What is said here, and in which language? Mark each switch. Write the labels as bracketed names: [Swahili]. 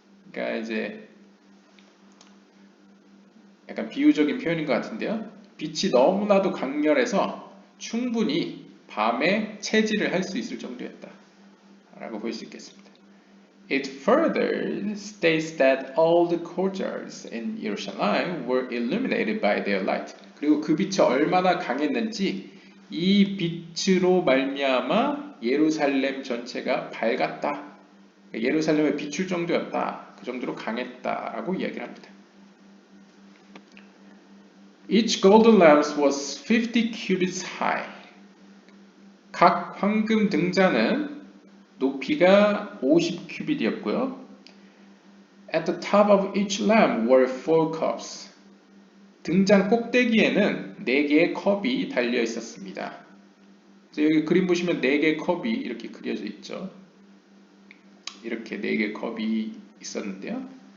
[Korean] 그러니까 이제 약간 비유적인 표현인 것 같은데요. 빛이 너무나도 강렬해서 충분히 밤에 채질을 할 수 있을 정도였다 라고 볼 수 있겠습니다. [English] It further states that all the courtyards in Jerusalem were illuminated by their light. [Korean] 그리고 그 빛이 얼마나 강했는지 이 빛으로 말미암아 예루살렘 전체가 밝았다. 예루살렘에 비출 정도였다. 그 정도로 강했다라고 이야기를 합니다. [English] Each golden lamp was 50 cubits high. [Korean] 각 황금 등잔은 높이가 50큐빗이었고요. [English] At the top of each lamp were 4 cups. [Korean] 등잔 꼭대기에는 4개의 컵이 달려 있었습니다. 여기 그림 보시면 4개의 컵이 이렇게 그려져 있죠. 이렇게 4개의 컵이 있었는데요.